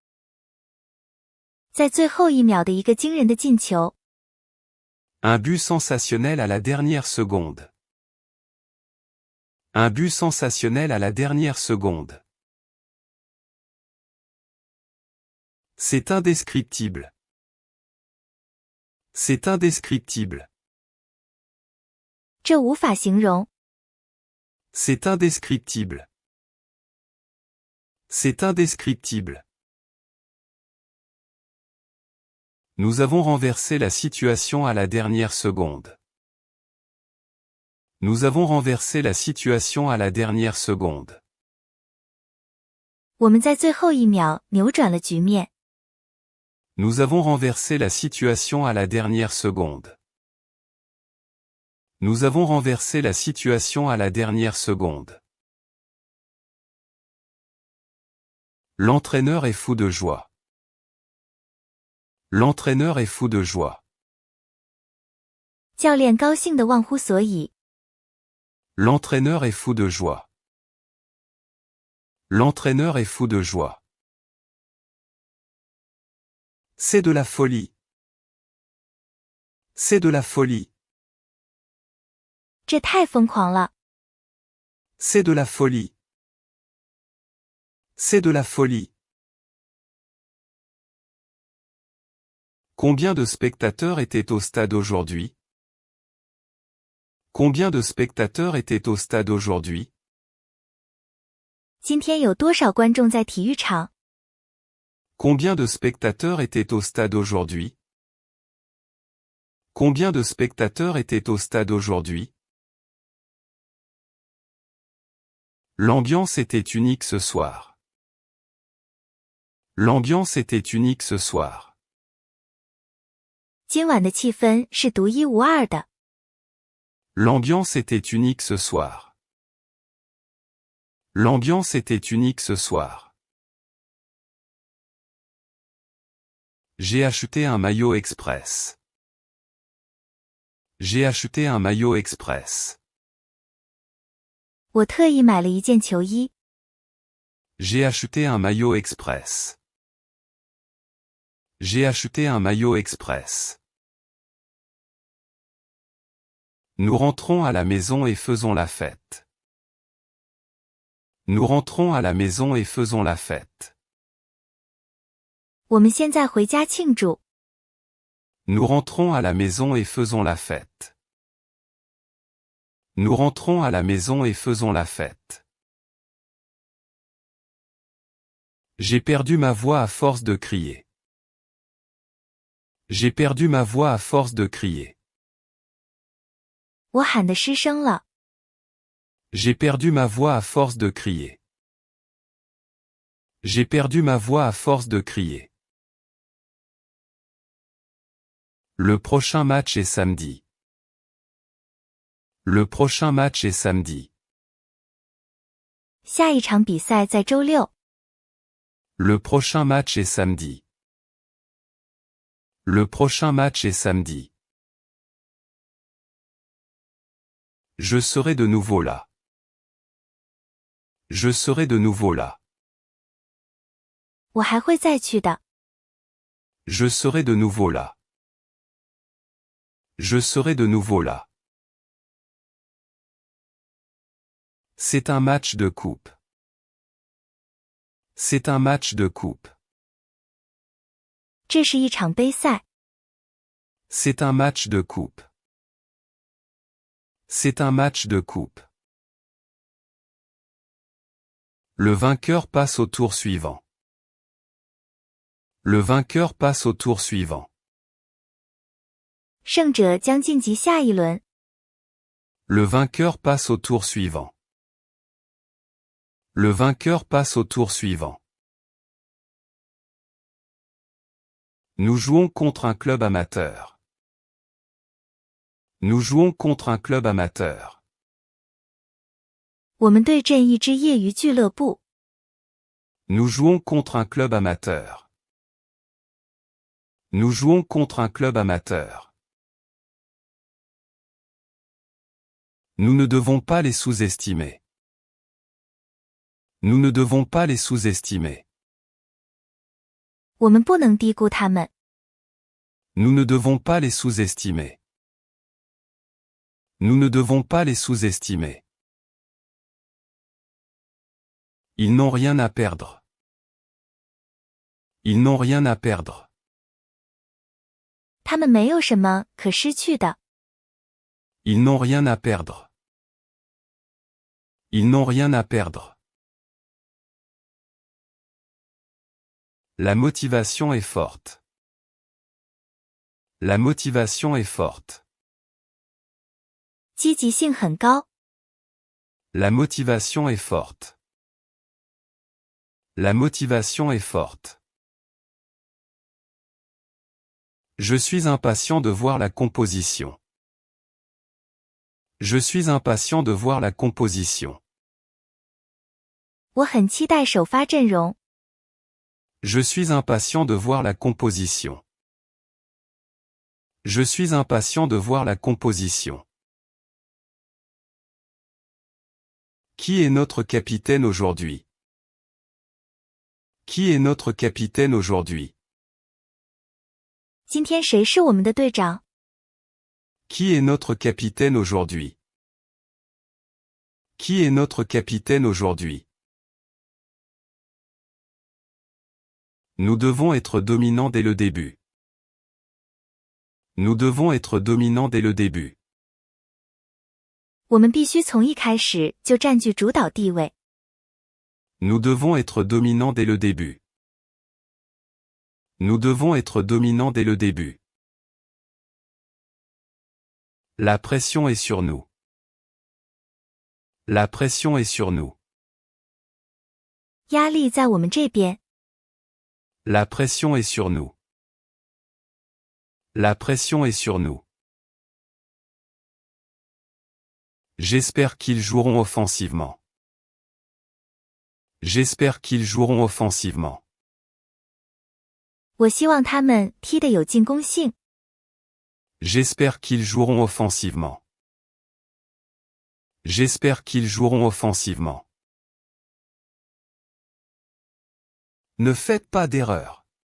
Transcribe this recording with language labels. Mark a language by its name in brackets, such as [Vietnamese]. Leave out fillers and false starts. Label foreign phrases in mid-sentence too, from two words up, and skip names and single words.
[Chinese] 在最后1秒的一个惊人的进球。 [French] Un but sensationnel à la dernière seconde. Un but sensationnel à la dernière seconde. C'est indescriptible. C'est indescriptible. [Chinese] 这无法形容。 [French] C'est indescriptible. C'est indescriptible. Nous avons renversé la situation à la dernière seconde. Nous avons renversé la situation à la dernière seconde. [Chinese] 我们在最后1秒扭转了局面。 [French] Nous avons renversé la situation à la dernière seconde. Nous avons renversé la situation à la dernière seconde. L'entraîneur est fou de joie. L'entraîneur est fou de joie. [Chinese] 教练高兴得忘乎所以。 [French] L'entraîneur est fou de joie. L'entraîneur est fou de joie. C'est de la folie. C'est de la folie. [Chinese] 这太疯狂了。 [French] C'est de la folie. C'est de la folie. Combien de spectateurs étaient au stade aujourd'hui? Combien de spectateurs étaient au stade aujourd'hui? [Chinese] 今天有多少观众在体育场？ [French] Combien de spectateurs étaient au stade aujourd'hui? Combien de spectateurs étaient au stade aujourd'hui? L'ambiance était unique ce soir. L'ambiance était unique ce soir. [Chinese] 今晚的气氛是独一无二的。 [French] L'ambiance était unique ce soir. L'ambiance était unique ce soir. J'ai acheté un maillot express. J'ai acheté un maillot express. [Chinese] 我特意买了一件球衣。 [French] J'ai acheté un maillot express. J'ai acheté un maillot express. Nous rentrons à la maison et faisons la fête. Nous rentrons à la maison et faisons la fête. [Chinese] 我们现在回家庆祝。 [French] Nous rentrons à la maison et faisons la fête. Nous rentrons à la maison et faisons la fête. J'ai perdu ma voix à force de crier. J'ai perdu ma voix à force de crier. [Chinese] 我喊得失声了。 [French] J'ai perdu ma voix à force de crier. J'ai perdu ma voix à force de crier. Le prochain match est samedi. Le prochain match est samedi. [Chinese] 下一场比赛在周六。 [French] Le prochain match est samedi. Le prochain match est samedi. Je serai de nouveau là. Je serai de nouveau là. [Chinese] 我还会再去的。 [French] Je serai de nouveau là. Je serai de nouveau là. C'est un match de coupe. C'est un match de coupe. [Chinese] 这是一场杯赛。 [French] C'est un match de coupe. C'est un match de coupe. Le vainqueur passe au tour suivant. Le vainqueur passe au tour suivant. [Chinese] 胜者将晋级下一轮。 [French] Le vainqueur passe au tour suivant. Le vainqueur passe au tour suivant. Nous jouons contre un club amateur. Nous jouons contre un club amateur. [Chinese] 我们对阵一支业余俱乐部。 [French] Nous jouons contre un club amateur. Nous jouons contre un club amateur. Nous ne devons pas les sous-estimer. Nous ne devons pas les sous-estimer. [Chinese] 我们不能低估他们。 [French] Nous ne devons pas les sous-estimer. Nous ne devons pas les sous-estimer. Ils n'ont rien à perdre. Ils n'ont rien à perdre. [Chinese] 他们没有什么可失去的。 [French] Ils n'ont rien à perdre. Ils n'ont rien à perdre. La motivation est forte. La motivation est forte. [Chinese] 积极性很高。 [French] La motivation est forte. La motivation est forte. Je suis impatient de voir la composition. Je suis impatient de voir la composition. [Chinese] 我很期待首发阵容。 [French] Je suis impatient de voir la composition. Je suis impatient de voir la composition. Qui est notre capitaine aujourd'hui? Qui est notre capitaine aujourd'hui? [Chinese] 今天谁是我们的队长？ [French] Qui est notre capitaine aujourd'hui? Qui est notre capitaine aujourd'hui? Nous devons être dominants dès le début. Nous devons être dominants dès le début. [Chinese] 我们必须从一开始就占据主导地位。 [French] Nous devons être dominants dès le début. Nous devons être dominants dès le début. La pression est sur nous. La pression est sur nous. [Chinese] 压力在我们这边。 [French] La pression est sur nous. La pression est sur nous. J'espère qu'ils joueront offensivement. J'espère qu'ils joueront offensivement. [Chinese] 我希望他们踢得有进攻性。 [French] J'espère qu'ils joueront offensivement. J'espère qu'ils joueront offensivement. Ne faites pas d'erreur.